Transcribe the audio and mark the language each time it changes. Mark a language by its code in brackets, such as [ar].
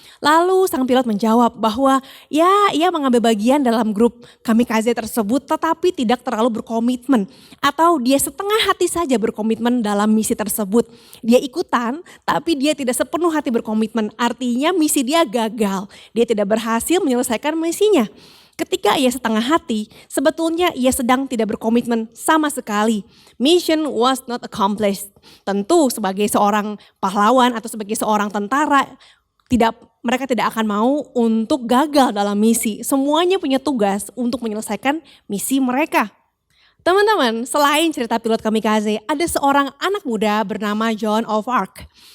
[id] Lalu sang pilot menjawab bahwa ya ia mengambil bagian dalam grup kamikaze tersebut tetapi tidak terlalu berkomitmen. Atau dia setengah hati saja berkomitmen dalam misi tersebut. Dia ikutan tapi dia tidak sepenuh hati berkomitmen. Artinya misi dia gagal. Dia tidak berhasil menyelesaikan misinya. Ketika ia setengah hati, sebetulnya ia sedang tidak berkomitmen sama sekali. [en] Mission was not accomplished. [id] Tentu sebagai seorang pahlawan atau sebagai seorang tentara, mereka tidak akan mau untuk gagal dalam misi. Semuanya punya tugas untuk menyelesaikan misi mereka. Teman-teman, selain cerita pilot kamikaze, ada seorang anak muda bernama Joan of Arc.